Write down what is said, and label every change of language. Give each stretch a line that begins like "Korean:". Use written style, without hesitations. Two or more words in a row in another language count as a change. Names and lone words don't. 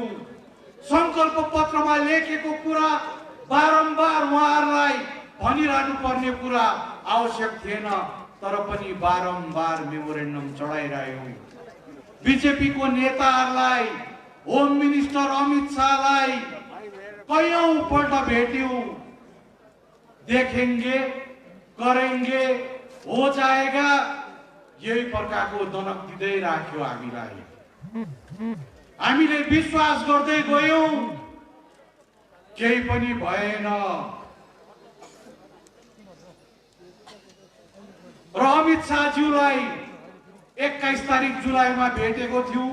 Nepali: संकल्प पत्रमा लेखेको कुरा बारम्बार उहाँहरूलाई भनिरहनु पर्ने कुरा आवश्यक थिएन, तर पनि बारम्बार मेमोरेन्डम चढाइरह्यौं। बीजेपी को नेताहरूलाई,
English: home minister
Nepali: अमित शाहलाई कयौं पल्ट भेट्यौं।
Hindi: देखेंगे, करेंगे, हो जाएगा,
Nepali: यही प्रकारको दनक दिँदै राख्यो हामीलाई। हामीले विश्वास गर्दै गयौं, केही पनि भएन। र अमित शाहज्यूलाई 21 तारिक जुलाईमा भेटेको थियौं।